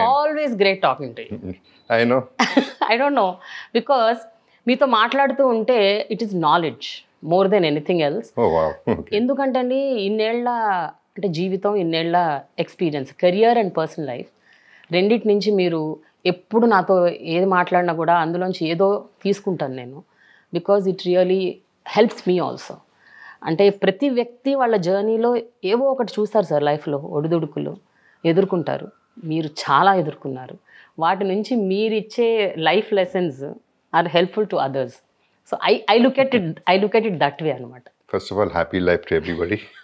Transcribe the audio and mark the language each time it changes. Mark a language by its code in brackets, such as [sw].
[en] It's always great talking to you. I know. I don't know because [te] మీతో మాట్లాడుతూ ఉంటే [en] it is knowledge. More than anything else. [te] ఎందుకంటే అండి ఇన్నేళ్ల అంటే జీవితం ఇన్నేళ్ల experience career and personal life రెండింటి నుంచి మీరు ఎప్పుడు నాతో ఏది మాట్లాడినా కూడా అందులోంచి ఏదో తీసుకుంటాను నేను [en] Because it really helps me also. [te] అంటే ప్రతి వ్యక్తి వాళ్ళ జర్నీలో ఏవో ఒకటి చూస్తారు సార్ లైఫ్లో ఒడిదుడుకులు ఎదుర్కొంటారు. మీరు చాలా ఎదుర్కొన్నారు. వాటి నుంచి మీరిచ్చే life lessons [en] Are helpful to others. So I look at it that way anamata. First of all, happy life to everybody.